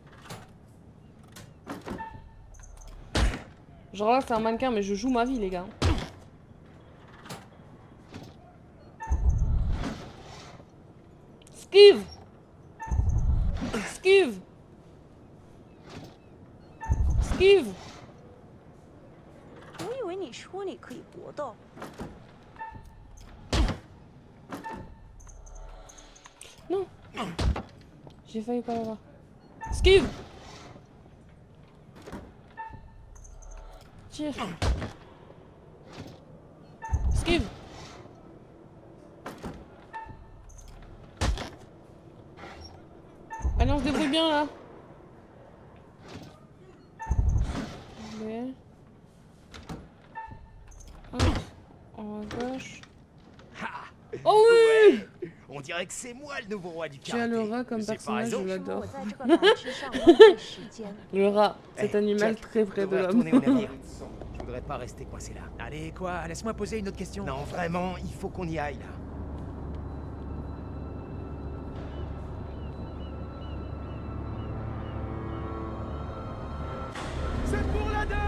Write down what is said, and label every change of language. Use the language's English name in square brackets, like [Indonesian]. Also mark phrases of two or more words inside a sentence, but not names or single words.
[French] Genre là, c'est un mannequin, mais je joue ma vie, les gars. Esquive! Esquive! Esquive! [Chinese] 我以为你说你可以搏斗。 [French] Non! J'ai failli pas l'avoir. Esquive! Tire! Esquive! Allez, on se débrouille bien là! Allez. Hop, en gauche. Oh oui! On dirait que c'est moi le nouveau roi du Tu as karaté. le rat comme C'est pas personnage, je raison. [Chinese] 是我 [French] l'adore. [Chinese] 在这个岛之上浪费时间。 [French] Le rat, cet Eh, animal Jack, très vrai on de devrait l'homme. retourner au navire. Je voudrais pas rester coincé là. Allez, quoi? Laisse-moi poser une autre question. Non, vraiment, il faut qu'on y aille là. C'est pour la 2.